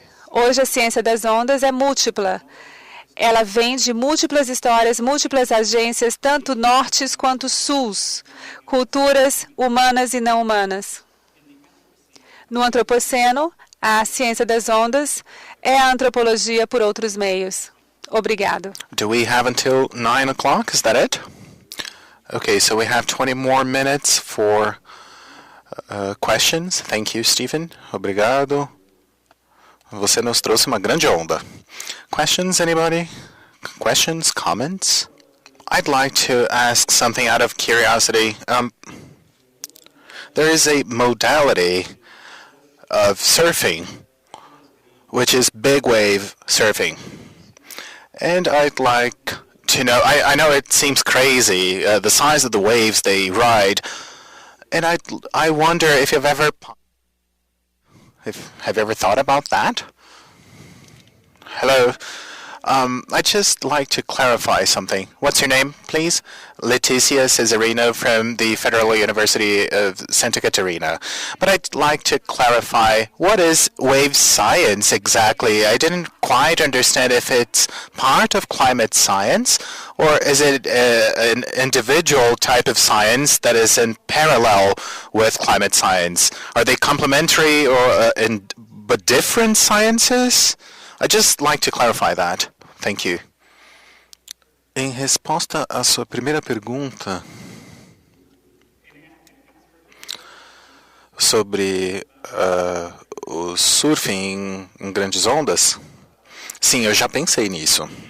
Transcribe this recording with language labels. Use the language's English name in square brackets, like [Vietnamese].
[Portuguese] Hoje a ciência das ondas é múltipla. Ela vem de múltiplas histórias, múltiplas agências, tanto nortes quanto sus, culturas humanas e não humanas. No antropoceno, a ciência das ondas é a antropologia por outros meios. Obrigado. [English] Do we have until 9 o'clock? Is that it? Okay, so we have 20 more minutes for questions. Thank you, Stephen. [Portuguese] Obrigado. Você nos trouxe uma grande onda. [English] Questions, anybody? Questions, comments? I'd like to ask something out of curiosity. There is a modality of surfing, which is big wave surfing. And I'd like to know, I know it seems crazy, the size of the waves they ride, and I wonder if you've ever, have you ever thought about that? Hello, I'd just like to clarify something. What's your name, please? Leticia Cesarino from the Federal University of Santa Catarina. But I'd like to clarify, what is wave science exactly? I didn't quite understand if it's part of climate science, or is it an individual type of science that is in parallel with climate science? Are they complementary or but different sciences? I'd just like to clarify that. Thank you. [Portuguese] Em resposta à sua primeira pergunta sobre o surfing em grandes ondas, sim, eu já pensei nisso.